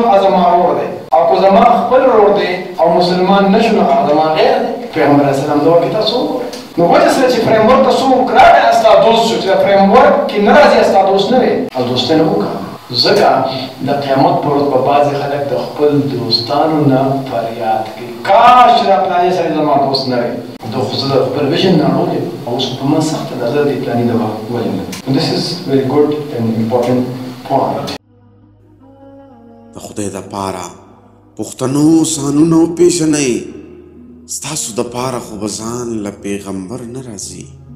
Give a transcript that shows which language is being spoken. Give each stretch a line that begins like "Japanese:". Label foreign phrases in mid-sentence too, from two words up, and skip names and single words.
Pashto: زما ورور دی او که زما خپل ورور دی او مسلمان نه شو نو هغه زما غیر دی پیغمبر علیه السلام دغه کې تاسو نو وجه سره چې فریم ورک ته څوک راغی ستا دوست شو چې د فریم ورک کې نه راځي ستا دوست نه دی او دوستۍ نه وکړه ځکه د قیامت پر ورځ به بعضې خلک د خپل دوستانو نه فریاد کوي کاش چې دا پلاني سړی زما دوست نه وی دا خو زه د خپل ویژن نه اړولی او اوس په ما سخته ده زه د دې پلاني دغه ولې نه
English: this is very good and important point
Pashto: د خدای دپاره پښتنو سانونه وپېژنئ ستاسو دپاره خو به ځان له پیغمبر نه راځي